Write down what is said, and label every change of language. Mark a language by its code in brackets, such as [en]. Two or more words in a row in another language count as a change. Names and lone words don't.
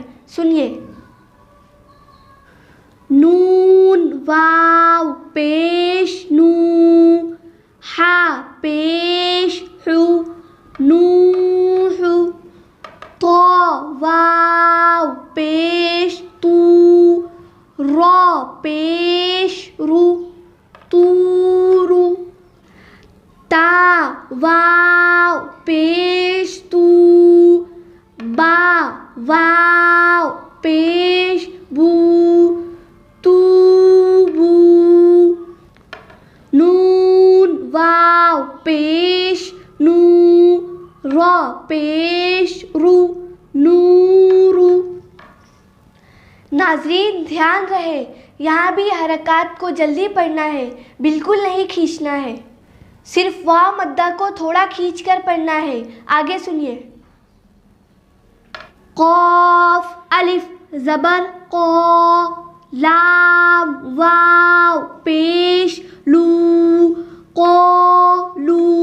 [ur] سنیے. نون واو پیش نو، ہا پیش حو، نوح. تو واو پیش تو، را پیش رو، تورو. تا واو پیش تو، با واو پیش بو، توبو. نون واو پیش نو، را پیش رو، نورو. ناظرین دھیان رہے، یہاں بھی حرکات کو جلدی پڑھنا ہے، بالکل نہیں کھینچنا ہے. صرف واو مدہ کو تھوڑا کھینچ کر پڑھنا ہے. آگے سنیے. قاف الف زبر قو، لام واو پیش لو، قولو.